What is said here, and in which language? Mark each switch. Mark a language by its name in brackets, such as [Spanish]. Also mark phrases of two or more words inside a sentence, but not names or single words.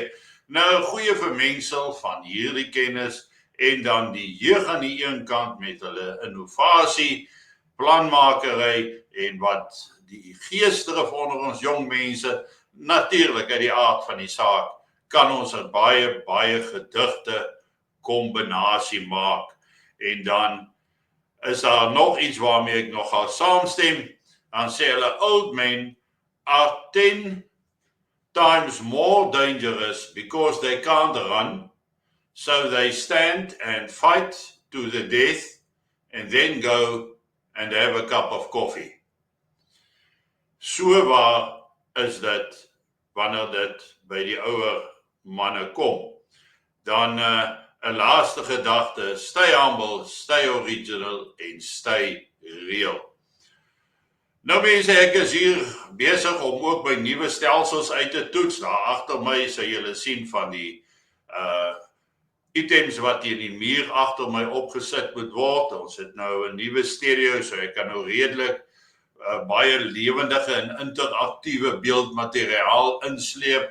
[Afrikaans] Nou, 'n goeie vermengsel van hierdie kennis, en dan die jeug aan die een kant met hulle innovasie, planmakery, en wat die geesdrif onder ons jong mense, natuurlik uit die aard van die saak, kan ons 'n baie gedigte kombinasie maak. En dan is daar nog iets waarmee ek nogal saamstem. Dan sê hulle, [English] old men are 10 times more dangerous because they can't run, so they stand and fight to the death and then go and have a cup of coffee. [Afrikaans] So waar is dit wanneer dit by die ouer manne kom. Dan 'n laaste gedagte, [English] stay humble, stay original en stay real. [Afrikaans] Nou mense, ek is hier besig om ook by nuwe stelsels uit te toets. Daar agter my sal julle sien van die items wat hier in die muur agter my opgesit moet word. Ons het nou 'n nuwe stereo, so ek kan nou redelik baie lewendige en interaktiewe beeldmateriaal insleep.